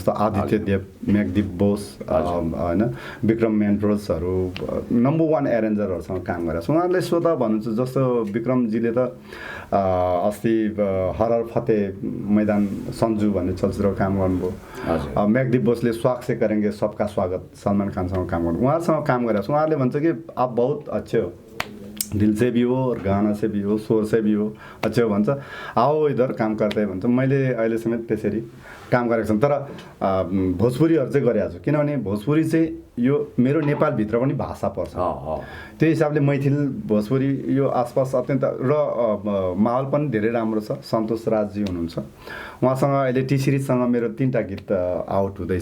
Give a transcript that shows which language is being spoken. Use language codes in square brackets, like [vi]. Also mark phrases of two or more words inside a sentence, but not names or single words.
[ne] जस्तो आदित्य देव, मेघदीप बोस होइन, विक्रम मेन्ट्रोसहरू नम्बर 1 एरेन्जरहरूसँग काम गरेको छु। उहाँहरूले स्वतः भन्नुहुन्छ। जस्तो विक्रमजीले त अस्ति हरर फतेह मैदान सन्जु भन्ने चलचित्र काम गर्नुभयो। मेघदीप बोसले स्वाग से करेंगे सबका स्वागत सलमान खानसँग काम गर्नु, उहाँहरूसँग काम गरेको छु। उहाँहरूले भन्छ कि [hi] आप बहुत अच्छे हो, दिल से भी हो और गाना से भी हो, स्वर से भी हो, अच्छे हो भन्छ। आओ इधर [ne] काम गर्दै भन्छ। मैले अहिले समेत त्यसरी काम गरेको छु। तर भोजपुरीहरू चाहिँ गरिरहेको छु, किनभने भोजपुरी चाहिँ यो मेरो नेपालभित्र पनि भाषा पर्छ। त्यो हिसाबले मैथिल भोजपुरी यो आसपास अत्यन्त र माहौल पनि धेरै राम्रो छ। सन्तोष राजजी हुनुहुन्छ, उहाँसँग अहिले टी सिरिजसँग मेरो 3टा गीत आउट हुँदैछ।